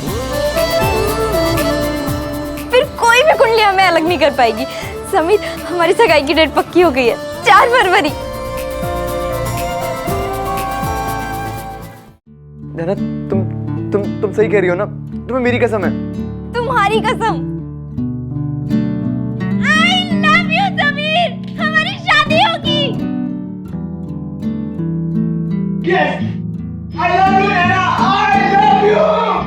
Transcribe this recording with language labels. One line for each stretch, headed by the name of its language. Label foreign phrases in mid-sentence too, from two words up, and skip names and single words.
Hindi: फिर कोई भी कुंडली हमें अलग नहीं कर पाएगी। समीर, हमारी सगाई की डेट पक्की हो गई है, 4 फरवरी। नैना, तुम सही कह रही हो ना? तुम्हें मेरी कसम है। तुम्हारी कसम।
English: I love you,
Hindi: समीर, हमारी शादी होगी।
English: Yes, I love you, Nana. I love you.